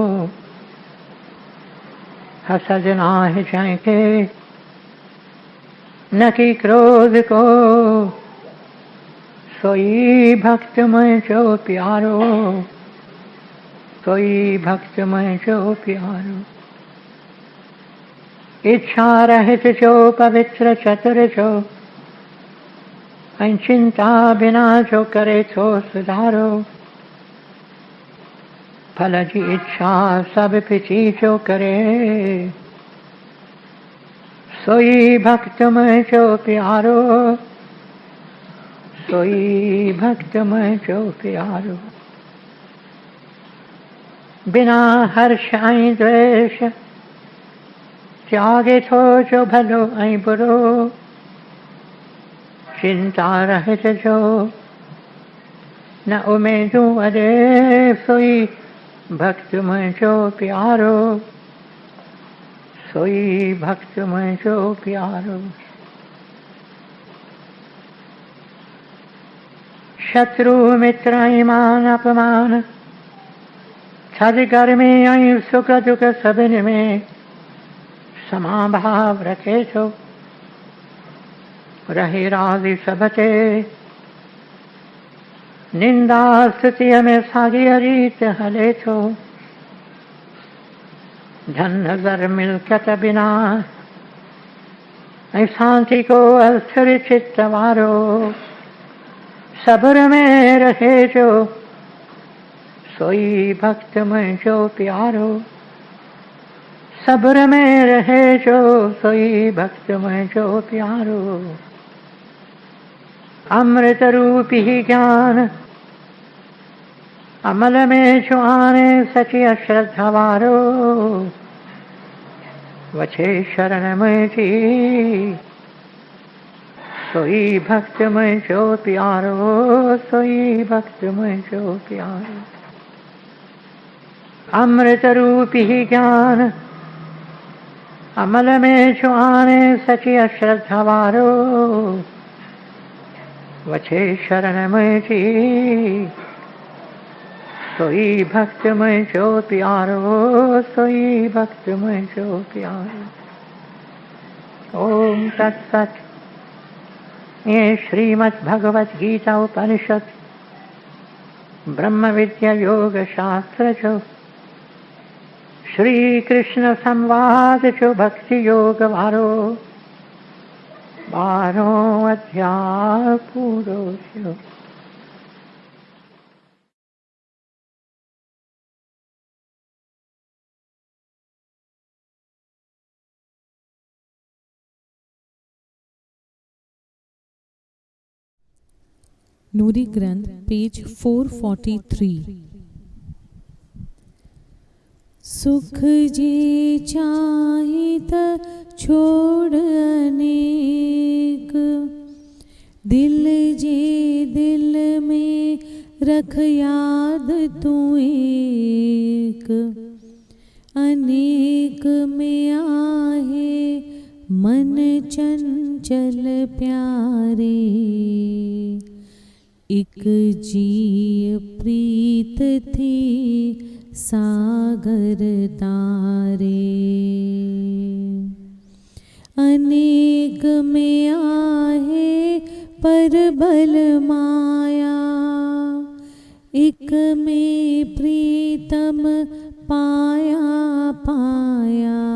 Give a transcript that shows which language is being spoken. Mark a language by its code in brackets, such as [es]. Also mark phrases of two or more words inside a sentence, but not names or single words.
[sd] हसद नाहि जंहिंखे न की क्रोध को, सोई भक्त में जो प्यारो। सोई भक्त में जो प्यारो। इच्छा रहित जो पवित्र चतुर जो, ऐं चिंता बिना जो करे थो सुधारो। फल जी इच्छा सब पिछी जो करे, सोई भक्त में जो प्यारो। सोई भक्त मैं जो प्यारो। बिना हर्ष ऐं द्वेष त्यागे थो जो भलो ऐं बुरो चिंता रहित जो न उमेदूं अॾे सोई भक्त मुंहिंजो प्यारो सोई भक्त मुंहिंजो प्यारो। शत्रु मित्र ऐं मान अपमान थधि गर्मी ऐं सुख दुख सभिनी में समाभाव रखे थो रहे राज़ी सभ ते निंदा स्तुतीअ में साॻीअ रीत हले थो धन ज़र मिल्कियत बिना ऐं शांति को अस्थिर चित्त वारो सब्र में रहे जो सोई भक्त मुंहिंजो प्यारो सब्र में रहे जो सोई भक्त मुंहिंजो प्यारो। अमृत रूपी ज्ञान अमल में जो आने सची अश्रद्धा वारो वछे शरण मुंहिंजी सोई भक्त मुंहिंजो प्यारो सोई भक्त मुंहिंजो प्यारो। अमृत रूपी ज्ञान अमल में जो आने सची अश्रद्धा वारो वछे शरण मुंहिंजी सोई भक्त मुंहिंजो प्यारो सोई भक्त मुंहिंजो प्यारो। [sa] ओम तत्सत। [sd] ये श्रीमद् भगवत गीता उपनिषद ब्रह्म विद्या योग शास्त्र जो श्री कृष्ण संवाद जो भक्ति योग वारो 12 अध्याय पूरो थियो। नूरी ग्रंथ पेज 443। सुख जे चाहे त छोड़ अनेक दिल जे दिल में रख याद तू एक अनेक में आहे मन चंचल प्यारे एक जीय प्रीत थी सागर तारे अनेक में आहे पर बल माया एक में प्रीतम पाया पाया